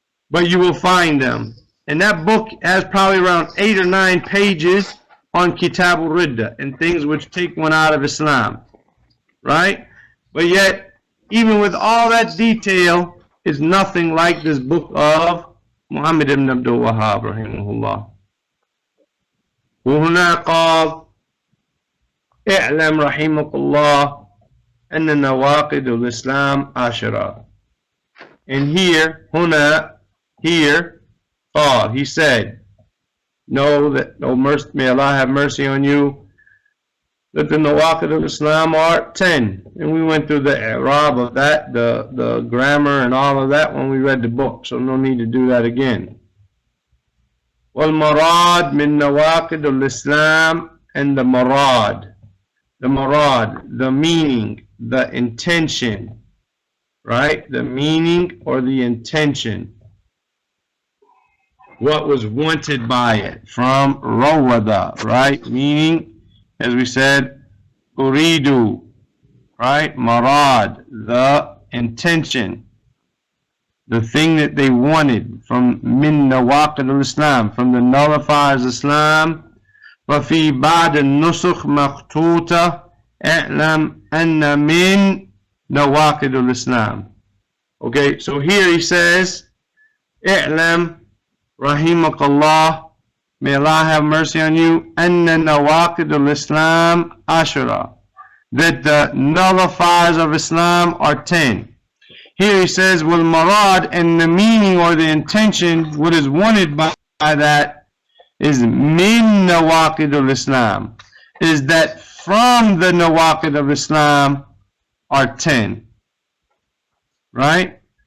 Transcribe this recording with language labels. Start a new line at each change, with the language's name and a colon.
English: But you will find them. And that book has probably around 8 or 9 pages on Kitab-ul-Ridda and things which take one out of Islam. Right? But yet, even with all that detail, it's nothing like this book of Muhammad ibn Abdul Wahhab, rahimahullah.
Arabic: وهنا قال اعلم رحمك الله أن نواقض-ul-Islam عشرة.
English: And here, هنا, here, قال, he said, know that, may Allah have mercy on you, that the Nawaqid-ul-Islam are 10. And we went through the i'rab of that, the grammar and all of that when we read the book, so no need to do that again.
Arabic: وَالْمَرَاد مِنْ نَوَاقِدِ-ul-Islam,
English: and the marad, the meaning, the intention, right? The meaning or the intention. What was wanted by it from rawada, right? Meaning, as we said, uridu, right? Marad, the intention, the thing that they wanted from min nawaqid-ul-Islam, from the nullifiers of Islam.
Arabic: وفي بعض النسخ مخطوطة اعلم أن من نواقض-ul-Islam.
English: Okay, so here he says,
Arabic: اعلم رحمك الله,
English: may Allah have mercy on you,
Arabic: أن نواقض-ul-Islam عشرة,
English: that the nullifiers of Islam are 10. Here he says, well, marad, and the meaning or the intention, what is wanted by that, is min nawaqid-ul-Islam, is that from the nawaqid of Islam are 10. Right?